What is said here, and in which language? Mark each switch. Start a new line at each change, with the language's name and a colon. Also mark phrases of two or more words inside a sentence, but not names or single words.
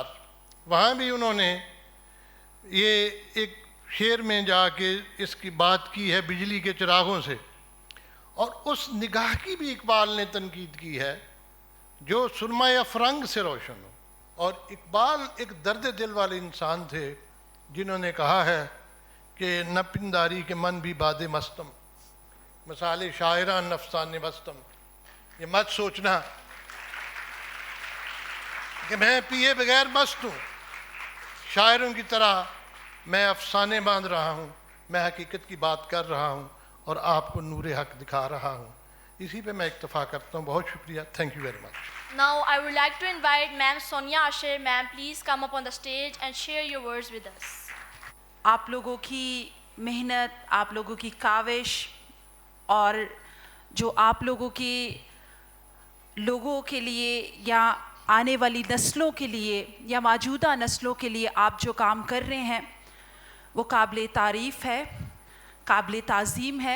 Urdu: وہاں بھی انہوں نے یہ ایک شعر میں جا کے اس کی بات کی ہے بجلی کے چراغوں سے. اور اس نگاہ کی بھی اقبال نے تنقید کی ہے جو سرمۂ افرنگ سے روشن ہو. اور اقبال ایک درد دل والے انسان تھے جنہوں نے کہا ہے کہ
Persian: نہ پنداری کے من بھی باد مستم, مثال شاعران نفسان مستم.
Urdu: یہ مت سوچنا کہ میں پیے بغیر مست ہوں, شاعروں کی طرح میں افسانے باندھ رہا ہوں, میں حقیقت کی بات کر رہا ہوں اور آپ کو نور حق دکھا رہا ہوں. اسی پہ میں اکتفا کرتا ہوں. بہت شکریہ.
English: Thank you very much. Now I would like to invite Ma'am Sonia Asher. Ma'am, please come up on the stage and share your words with us.
Urdu: آپ لوگوں کی محنت, آپ لوگوں کی کاوش, اور جو آپ لوگوں کے لیے یا آنے والی نسلوں کے لیے یا موجودہ نسلوں کے لیے آپ جو کام کر رہے ہیں وہ قابل تعریف ہے, قابل تعظیم ہے.